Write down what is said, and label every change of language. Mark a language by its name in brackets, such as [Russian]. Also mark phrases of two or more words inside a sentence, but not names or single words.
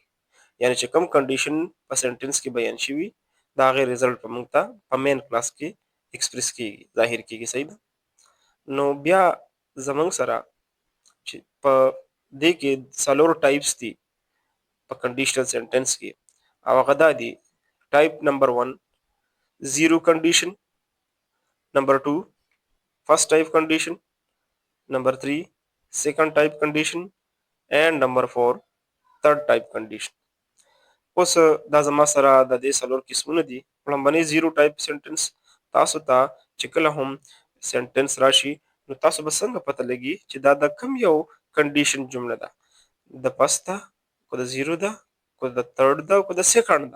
[Pashto] یعنی چې کوم کنډیشن په سنټنس کې بیان شوي د هغې ریزلټ به موږ ته په [English] main clause [Pashto] کې ایکسپریس کیږي، ظاهر کیږي. صحیح ده. نو بیا زموږ سره چې په دې کې څلور ټایپس دي په [English] conditional sentence [Pashto] کې، او هغه دا دي: [English] type number 1 zero condition, نمبر 2 first type condition, number 3 second type condition, and number 4 third type condition. [Pashto] اوس دا زما سره د دې څلور قسمونه دي. لومبنی [English] zero type sentence [Pashto] تاسو ته چې کله هم سنټنس راشي نو تاسو به څنګه پته لګي چې دا د کم یو کنډیشن جمله ده، د فست ده که د زیرو ده که د تھرډ ده که د سیکنډ ده.